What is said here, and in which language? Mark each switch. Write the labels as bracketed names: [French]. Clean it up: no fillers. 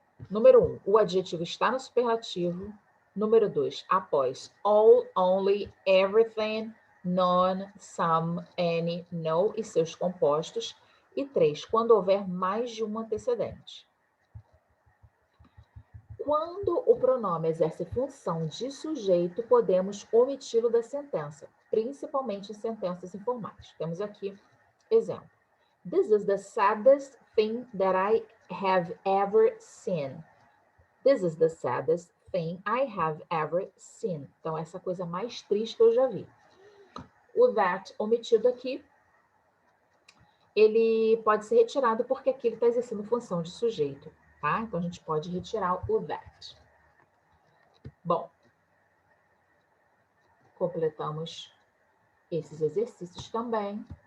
[Portuguese] Número 1, o adjetivo está no superlativo. Número 2, após all, only, everything, none, some, any, no e seus compostos. E 3, quando houver mais de um antecedente. Quando o pronome exerce função de sujeito, podemos omiti-lo da sentença, principalmente em sentenças informais. Temos aqui exemplo. [English] This is the saddest thing that I have ever seen. This is the saddest thing I have ever seen. [Portuguese] Então, essa coisa mais triste que eu já vi. O that omitido aqui, ele pode ser retirado porque aqui ele está exercendo função de sujeito. Tá? Então, a gente pode retirar o that. Bom, completamos esses exercícios também.